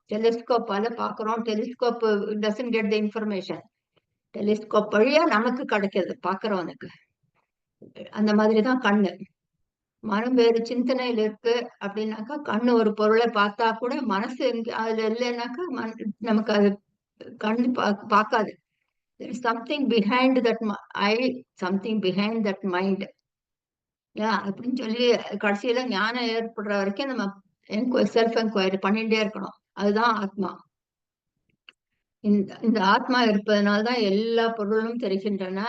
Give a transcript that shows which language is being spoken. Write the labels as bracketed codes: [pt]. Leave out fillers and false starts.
[ta] டெலிஸ்கோப்பால பார்க்கிறோம். [en] Telescope doesn't get the information. [ta] Telescope வழியா நமக்கு கிடைக்கிறது பார்க்கிறவனுக்கு. அந்த மாதிரிதான் கண்ணு. மனம் வேறு சிந்தனையில இருக்கு அப்படின்னாக்கா, கண்ணு ஒரு பொருளை பார்த்தா கூட மனசு அதுல இல்லைன்னாக்கா நமக்கு அது கண்ணு பார்க்காது. [en] There is something behind that eye, something behind that mind. [ta] அப்படின்னு சொல்லி கடைசியில ஞானம் ஏற்படுற வரைக்கும் நம்ம செல்ஃப் என்கொயரி பண்ணிட்டே இருக்கணும். அதுதான் ஆத்மா. இந்த ஆத்மா இருப்பதனால்தான் எல்லா பொருளும் தெரிகின்றன.